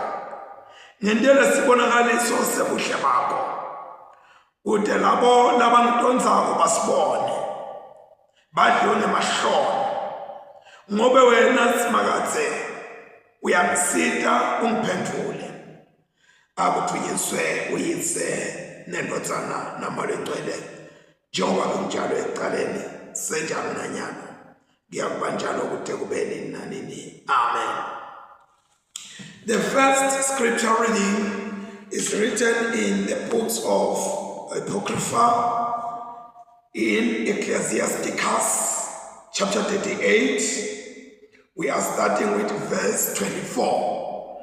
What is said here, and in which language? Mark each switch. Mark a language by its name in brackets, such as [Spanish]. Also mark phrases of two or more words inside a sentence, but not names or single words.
[Swati] ngendlela sibonakaliso sebuhle bakho ude labo labangidonzako basibone badlule emahlombe ngobe wena simakathe uyamsita ungiphendule akuthunyiswe uyise nendodana namalengcwele njengoba kunjalo ekuqaleni senjalo nanyana kuyakuba njalo kude kube nini nanini. Amen. [English] The first scripture reading is written in the books of Apocrypha in Ecclesiasticus chapter 38. We are starting with verse 24.